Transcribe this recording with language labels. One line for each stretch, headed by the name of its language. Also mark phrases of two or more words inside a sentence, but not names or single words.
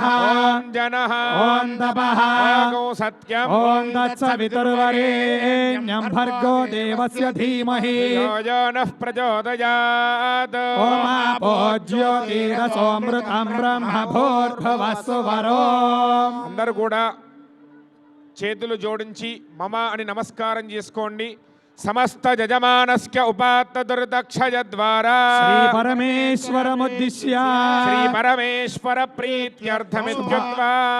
Sanskrit: ॐ जनः ॐ तपः ॐ सत्यम् ॐ तत्सवितुर्वरेण्यं भर्गो देवस्य धीमहि यो यो नः प्रचोदयात्। ओमापो ज्योतिरसोऽमृतं ब्रह्म भूर्भुवस्सुवरो।
Telugu: అందరూ కూడా చేతులు జోడించి మమ అని నమస్కారం చేసుకోండి.
Sanskrit: సమస్త యజమానస్య ఉపాత్త దుర్దక్షయ ద్వారా శ్రీ పరమేశ్వరముద్దిశ్య శ్రీ పరమేశ్వర ప్రీత్యర్థమిత్యుక్త్వా